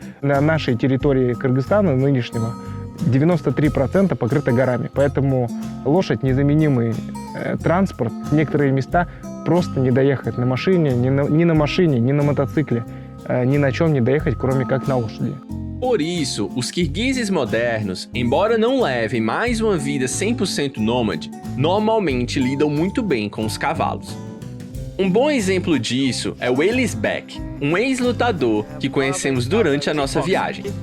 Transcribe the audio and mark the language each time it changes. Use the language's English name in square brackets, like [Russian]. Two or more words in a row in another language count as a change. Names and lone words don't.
[Russian] На нашей территории Кыргызстана нынешнего 93% покрыто горами, поэтому лошадь — незаменимый транспорт. В некоторые места просто не доехать на машине, ни на машине, ни на мотоцикле, ни на чем не доехать, кроме как на лошади. [Portuguese] Por isso, os kirguizes modernos, embora não levem mais uma vida 100% nômade, normalmente lidam muito bem com os cavalos. Um bom exemplo disso é o Elis Beck, um ex-lutador que conhecemos durante a nossa viagem.